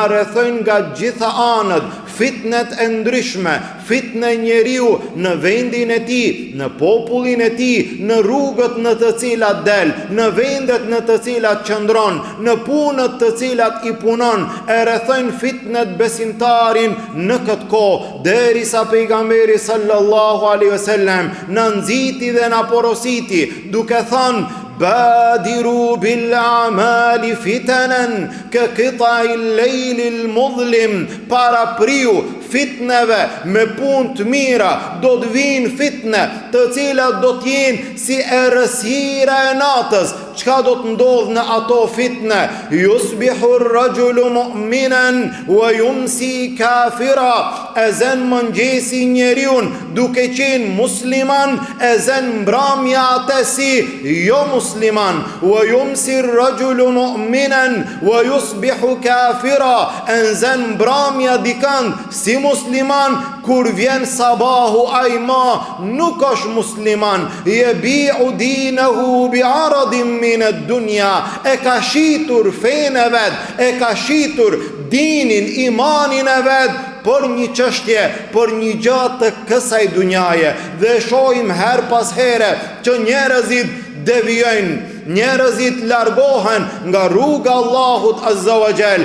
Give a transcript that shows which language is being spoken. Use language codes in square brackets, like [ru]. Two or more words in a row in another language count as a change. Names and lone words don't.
[sq] rrethojnë nga gjitha anët, fitnet e ndryshme, fitne njeriu në vendin e tij, në popullin e tij, në rrugët në të cilat del, në vendet në të cilat qëndron, në punët të cilat i punon, e rrethojnë fitnet besimtarin në këtë kohë, derisa pejgamberi [ar] صلى الله عليه وسلم [sq] na nxiti dhe na porositi, duke thënë: [ar] بادروا بالأعمال فتنا كقطع الليل المظلم, [sq] para priu fitneve me punë të mira, do të vinë fitne të cilat do të jenë si errësira e natës. Çka do të ndodhë në ato fitne? [ar] يصبح الرجل مؤمنا ويمسي كافرا, [sq] e zën mëngjesi njeriun duke qenë musliman, e zën mbrëmja atë si jo musliman. [ar] ويمسي الرجل مؤمنا ويصبح كافرا, [sq] e zën mbrëmja dikant si musliman, kur vjen sabahu ai ma nuk është musliman. [ar] يبيع دينه بعرض من الدنيا, [sq] e ka shitur fenë e vet, e ka shitur dinin, imanin e vet për një çështje, për një gjatë të kësaj dunjaje. Dhe shohim her pas here që njerëzit devijojnë, njerëzit largohen nga rruga Allahut [ar] عز وجل.